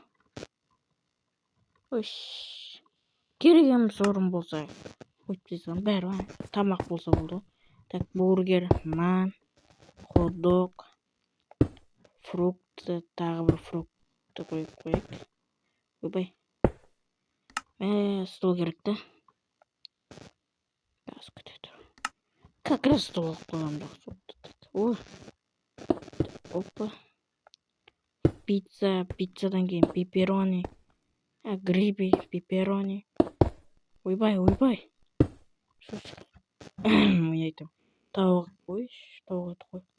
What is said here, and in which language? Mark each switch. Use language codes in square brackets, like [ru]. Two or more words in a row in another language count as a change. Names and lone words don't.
[kk] Керек емес орын болса. Өйтпесем бәрі тамақ болса болды. Так, бургер, нан, хот-дог, фрукты, тағы бір фрукты қойып. Ойбай. Стол керек та. [ru] Как раз стол қойғанда. [kk] Опа. Пиццадан кейін пепперони. Гриби, пепперони. Ойбай. Мен айтам. Тауық қойшы, тауық ет қой.